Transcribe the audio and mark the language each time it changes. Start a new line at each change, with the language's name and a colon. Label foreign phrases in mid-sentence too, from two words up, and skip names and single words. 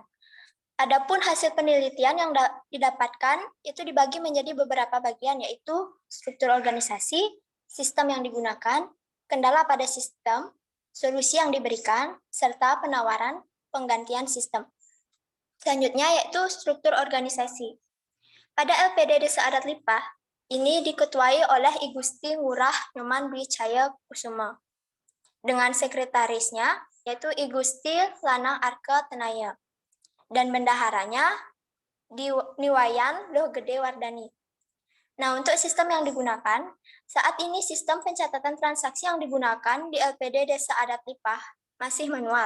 Indonesian: Adapun hasil penelitian yang didapatkan itu dibagi menjadi beberapa bagian, yaitu struktur organisasi, sistem yang digunakan, kendala pada sistem, solusi yang diberikan, serta penawaran penggantian sistem. Selanjutnya yaitu struktur organisasi. Pada LPD Desa Adat Lipah, ini diketuai oleh I Gusti Ngurah Nyoman Dwi Caya Kusuma, dengan sekretarisnya yaitu I Gusti Lanang Arka Tenaya, dan bendaharanya Niwayan Loh Gede Wardani. Nah, untuk sistem yang digunakan, saat ini sistem pencatatan transaksi yang digunakan di LPD Desa Adat Lipah masih manual.